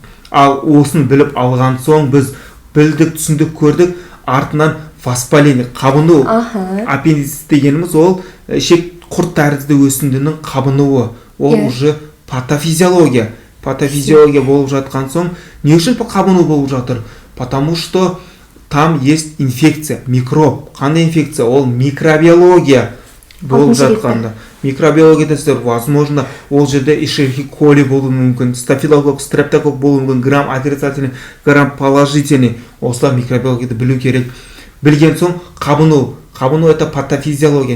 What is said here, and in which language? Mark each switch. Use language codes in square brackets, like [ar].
[kk] Ал осыны біліп алған соң біз білдік, түсіндік, көрдік, артынан воспаление, қабыну. Аппендицит дегеніміз ол ішек құрт тәрізді өсіндінің қабынуы. Ол уже патофизиология. Патофизиология болып жатқан соң, не үшін қабыну болып жатыр? [ru] Потому что там есть инфекция, микроб. [kk] Қандай инфекция? Ол микробиология болып жатқанда. Микробиологияда сіздер, возможно, ол жерде эшерихи коли болуы мүмкін, стафилококк, стрептококк болуы мүмкін, [ru] грамм отрицательный, грамм положительный. [kk] Осылар микробиологияда білу керек. Білген соң қабыну. Қабыну это патофизиология.